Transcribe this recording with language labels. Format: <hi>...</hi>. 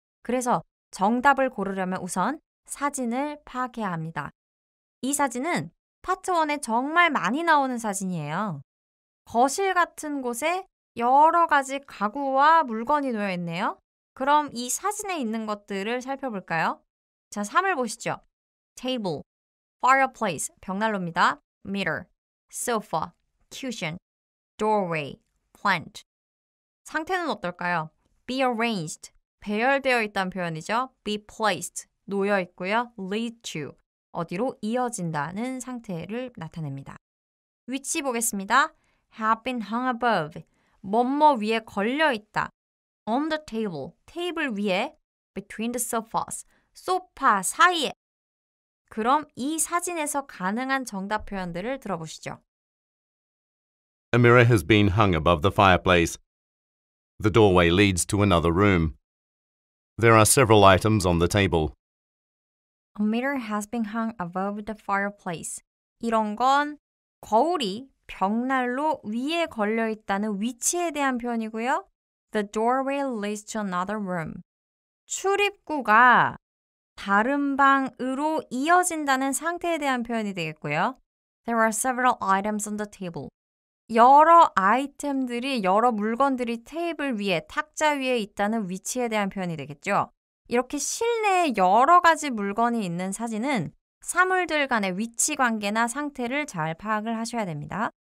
<ko>그래서 정답을 고르려면 우선 사진을 파악해야 합니다. 이 사진은 파트 1에 정말 많이 나오는 사진이에요. 거실 같은 곳에 여러 가지 가구와 물건이 놓여 있네요. 그럼 이 사진에 있는 것들을 살펴볼까요? 자, 3을 보시죠.</ko> <en>table, fireplace,</en> <ko>벽난로입니다.</ko> <en>mirror, sofa, cushion, doorway, plant.</en> <ko>상태는 어떨까요?</ko> <en>be arranged,</en> <ko>배열되어 있다는 표현이죠.</ko> <en>be placed,</en> <ko>놓여 있고요. lead to, 어디로 이어진다는 상태를 나타냅니다. 위치 보겠습니다.</ko> <en>have been hung above,</en> <ko>뭐뭐 위에 걸려 있다.</ko> <en>on the table,</en> <ko>테이블 위에,</ko> <en>between the sofas,</en> <ko>소파 사이에. 그럼 이 사진에서 가능한 정답 표현들을 들어보시죠.</ko> <en>A mirror has been hung above the fireplace. The doorway leads to another room. There are several items on the table. A mirror has been hung above the fireplace.</en> <ko>이런 건 거울이 벽난로 위에 걸려 있다는 위치에 대한 표현이고요.</ko> <en>The doorway leads to another room.</en> <ko>출입구가 다른 방으로 이어진다는 상태에 대한 표현이 되겠고요.</ko> <en>There are several items on the table.</en> <ko>여러 아이템들이, 여러 물건들이 테이블 위에, 탁자 위에 있다는 위치에 대한 표현이 되겠죠. 이렇게 실내에 여러 가지 물건이 있는 사진은 사물들 간의 위치 관계나 상태를 잘 파악을 하셔야 됩니다.</ko>